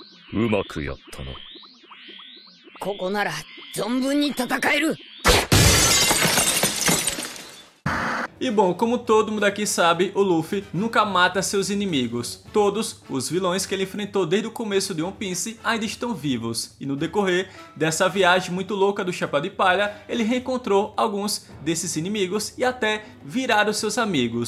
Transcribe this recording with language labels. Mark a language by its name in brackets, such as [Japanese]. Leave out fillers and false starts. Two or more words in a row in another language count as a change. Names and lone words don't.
[Japanese] うまくやったな。ここなら存分に戦える。 [Portuguese] E bom, como todo mundo aqui sabe, o Luffy nunca mata seus inimigos. Todos os vilões que ele enfrentou desde o começo de One Piece ainda estão vivos. E no decorrer dessa viagem muito louca do Chapéu de Palha, ele reencontrou alguns desses inimigos e até viraram seus amigos.